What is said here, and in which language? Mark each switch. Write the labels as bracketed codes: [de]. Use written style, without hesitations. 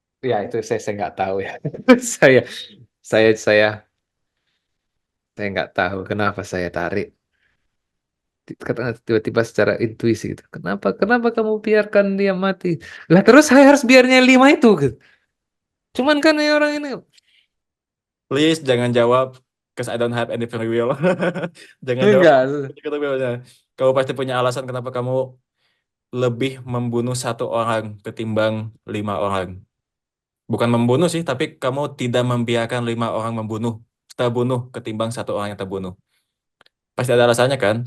[id] Ya itu saya nggak tahu ya. Saya saya saya saya nggak tahu kenapa saya tarik. Katakan tiba-tiba secara intuisi gitu. Kenapa kamu biarkan dia mati? Lah terus saya harus biarnya 5 itu gitu. Cuman kan ya orang ini [en] Please [id] jangan jawab, [en] cause I don't have any free will. [id] Jangan jawab. enggak. Kamu pasti punya alasan kenapa kamu lebih membunuh satu orang ketimbang 5 orang. Bukan membunuh sih, tapi kamu tidak membiarkan 5 orang terbunuh ketimbang satu orang yang terbunuh. Pasti ada alasannya kan?